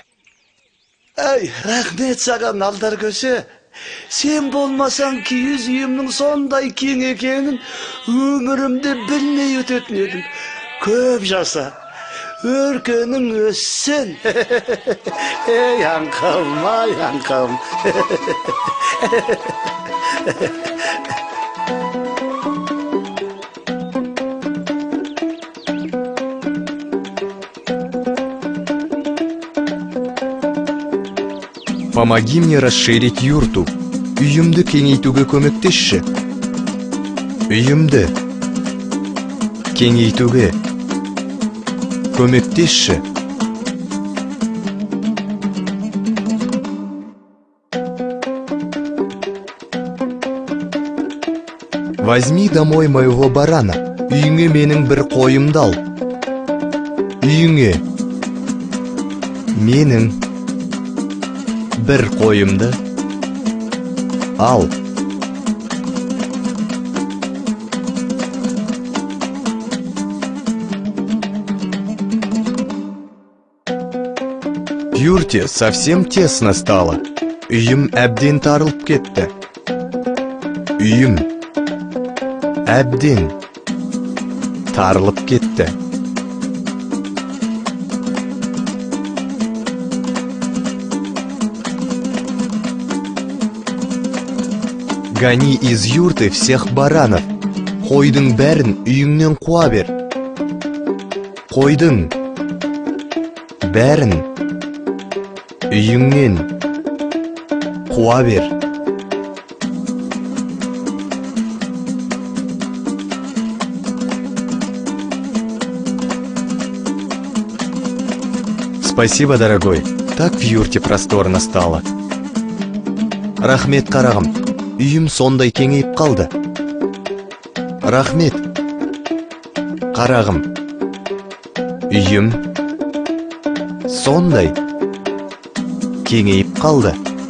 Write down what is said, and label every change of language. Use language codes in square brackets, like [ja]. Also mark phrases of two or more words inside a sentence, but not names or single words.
[kk] Рахмет саған, Алдаркөсе. Сен болмасаң киіз үйімнің сондай кең екенін өмірімде білмей өтетін едім. Көп жаса, өркенің өссін. Аңқым. [ru] Помоги мне расширить юрту. [kk] Үйімді кеңейтуге көмектесші. Үйімді кеңейтуге көмектесші. [ru] Возьми домой моего барана. [kk] Үйіңе менің бір қойымды ал. Үйіңе менің бір қойымды ал. [ru] В юрте совсем тесно стало. [kk] Үйім әбден тарылып кетті. Үйім әбден тарылып кетті. [ru] Гони из юрты всех баранов. [kk] Қойдың бәрін үйіңнен қуа бер. Қойдың бәрін үйіңнен қуа бер. [ru] Спасибо, дорогой. Так в юрте просторно стало. [kk] Рахмет, қарағым. Үйім сондай кеңейіп қалды. Рахмет, қарағым. Үйім сондай кеңейіп қалды.